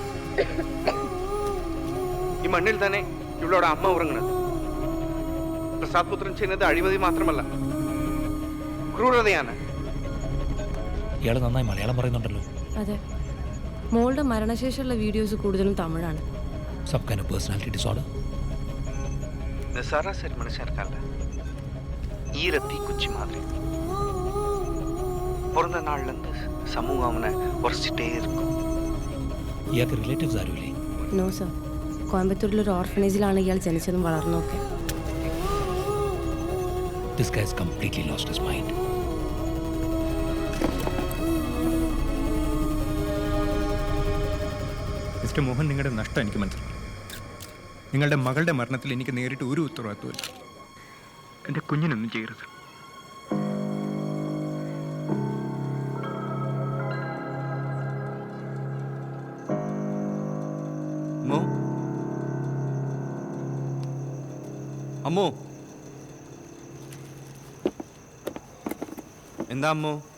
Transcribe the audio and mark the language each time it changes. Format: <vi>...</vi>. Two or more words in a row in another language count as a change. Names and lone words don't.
<ml>ഈ മണ്ണിൽ തന്നെ ഇവളോട് അമ്മ ഉറങ്ങണത്. പ്രസാദ് പുത്രൻ ചെയ്യുന്നത് അഴിമതി മാത്രമല്ല, ക്രൂരതയാണ്. ഇയാൾ നന്നായി മലയാളം പറയുന്നുണ്ടല്ലോ. അതെ. മോളുടെ മരണശേഷമുള്ള വീഡിയോസ് കൂടുതലും തമിഴാണ്.</ml> <en>Some kind of personality disorder?</en> <ml>സരാസരി മനുഷ്യർക്കല്ല, ഈരത്തി കുച്ചി മാതിരി.</ml> <ta>பிறந்த நாள்லேருந்து சமூகம் அவனை உரைச்சிட்டே இருக்கும்.</ta> <ml>ഇയാൾക്ക് റിലേറ്റീവ്സ് ആരുമില്ലേ?</ml> <en>no sir.</en> <ml>കോയമ്പത്തൂരിലൊരു ഓർഫനേജിലാണ് ഇയാൾ ജനിച്ചതും വളർന്നതൊക്കെ.</ml> <en>This guy has completely lost his mind.</en> <ml>മിസ്റ്റർ മോഹൻ, നിങ്ങളുടെ നഷ്ടം എനിക്ക് മനസ്സിലായി. നിങ്ങളുടെ മകളുടെ മരണത്തിൽ എനിക്ക് നേരിട്ട് ഒരു ഉത്തരവാദിത്വമില്ല. എൻ്റെ കുഞ്ഞിനൊന്നും ചെയ്യരുത്. അമ്മോ, എന്താ അമ്മോ?</ml>